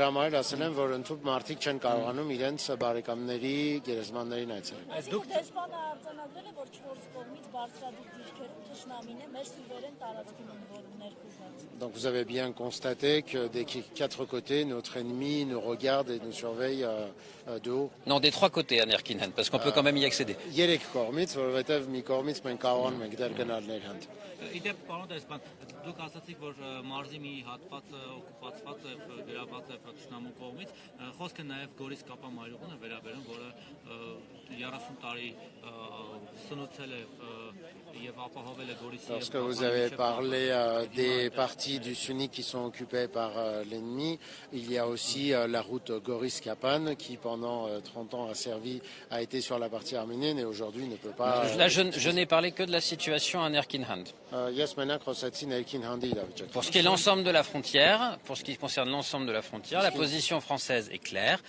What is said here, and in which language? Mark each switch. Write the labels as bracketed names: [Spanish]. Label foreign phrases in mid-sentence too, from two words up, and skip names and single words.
[French] Donc vous avez bien constaté que des 4 côtés, notre ennemi nous regarde et nous surveille de haut. Non, des 3 côtés à Nerkinhan, parce qu'on peut quand même y accéder. [Armenian] Իդեպ պարոն դեսպան, դուք ասացիք, որ մարզի մի հատվածը օկուպացված է, գրաված է թշնամու կողմից, խոսքը նաև Գորիս Կապա մայրուղին է վերաբերում, որը 30 տարի սնուցել է եւ ապահովել է Գորիսի։ [French] Lorsque vous avez parlé des parties du Sunni qui sont occupées par l'ennemi, il y a aussi la route Goris-Kapan qui pendant 30 ans a été sur la partie arménienne et aujourd'hui ne peut pas... Là, je n'ai parlé que de la situation à Nerkinhan. Pour ce qui est l'ensemble de la frontière, pour ce qui concerne l'ensemble de la frontière, la position française est claire.